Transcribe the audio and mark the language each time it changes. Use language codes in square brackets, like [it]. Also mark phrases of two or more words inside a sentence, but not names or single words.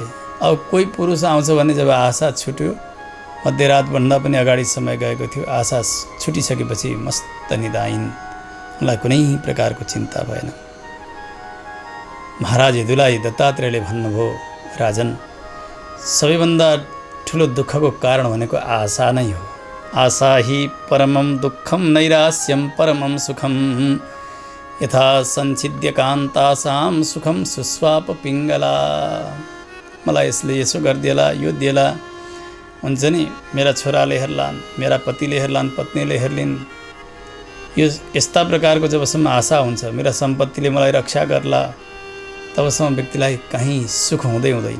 [ne] अब कोही पुरुष आउँछ भने जब आशा छुट्यो, मध्यरातभन्दा पनि अगाडि समय गएको थियो, आशा छुटिसकेपछि मस्त निदाइन्। मलाई कुनै प्रकारको चिन्ता भएन। महाराज यदुलाई दत्तात्रेयले भन्नुभयो, राजन सबैभन्दा ठुलो दुःखको कारण भनेको आशा नै हो। [sa] आशा हि परमं दुःखम नैरास्यम परमं सुखम यथा सञ्छिद्य कान्तासां सुखम सुस्वाप पिङ्गला। [ne] मलाई यसले यसो गरिदिएला, यो दिएला हुन्छ नि, मेरा छोराले हेर्लान्, मेरा पतिले हेर्लान्, पत्नीले हेर्लिन्। यो यस्ता प्रकारको जबसम्म आशा हुन्छ, मेरा सम्पत्तिले मलाई रक्षा गर्ला, तबसम्म व्यक्तिलाई कहीँ सुख हुँदैन।